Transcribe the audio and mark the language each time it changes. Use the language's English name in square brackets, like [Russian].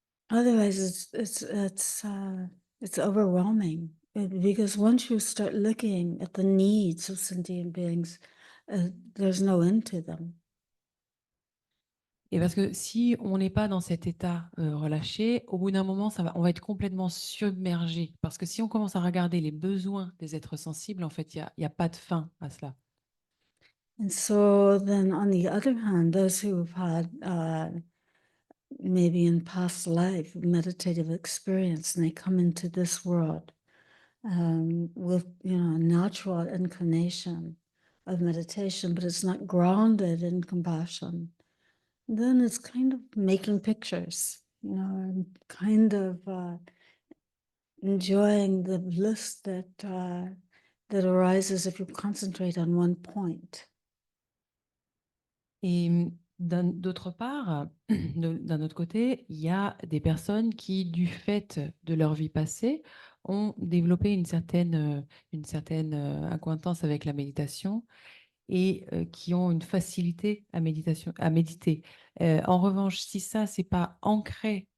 [English] Otherwise, it's overwhelming because once you start looking at the needs of sentient beings, there's no end to them. [French] Et parce que si on n'est pas dans cet état relâché, au bout d'un moment, on va être complètement submergé. Parce que si on commence à regarder les besoins des êtres sensibles, en fait, il y a pas de fin à cela. [English] And so then, on the other hand, those who've had maybe in past life meditative experience, and they come into this world with natural inclination of meditation, but it's not grounded in compassion, then it's kind of making pictures, and kind of enjoying the bliss that arises if you concentrate on one point. [French] Et d'autre part, d'un autre côté, il y a des personnes qui, du fait de leur vie passée, ont développé une certaine acquaintance avec la méditation et qui ont une facilité à méditer. En revanche, si ça, c'est pas ancré